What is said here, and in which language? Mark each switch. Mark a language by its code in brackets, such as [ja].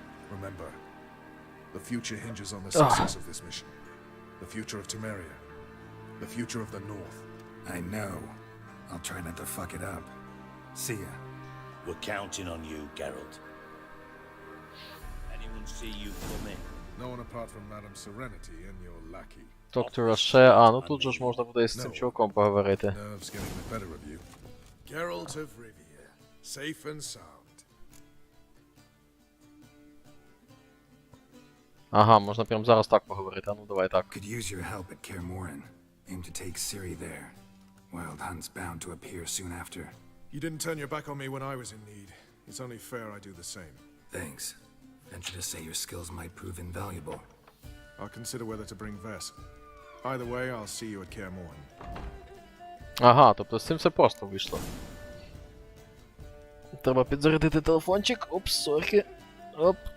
[en] Remember, the future hinges on the success of this mission. The future of Temeria. The future of the North. I know. I'll try not to fuck it up. See ya. We're counting on you, Geralt. Anyone see you come in? No one apart from Madame Serenity and your lackey. [uk] Доктор Роше, а, ну тут же ж можна буде з цим чуваком поговорити. [en] Nerves getting the better of you. Geralt of Rivia, safe and sound. [uk] Ага, можна прямо зараз так поговорити, а ну давай так. [en] Could use your help at Kaer Morhen. Aim to take Ciri there. Wild Hunt's bound to appear soon after. You didn't turn your back on me when I was in need. It's only fair I do the same. Thanks. Venture to say your skills might prove invaluable. I'll consider whether to bring Vess. Either way, I'll see you at Kaer Morhen. [uk] Ага, тобто з цим все просто вийшло. Треба підзарядити телефончик. Опс, сорі. Оп.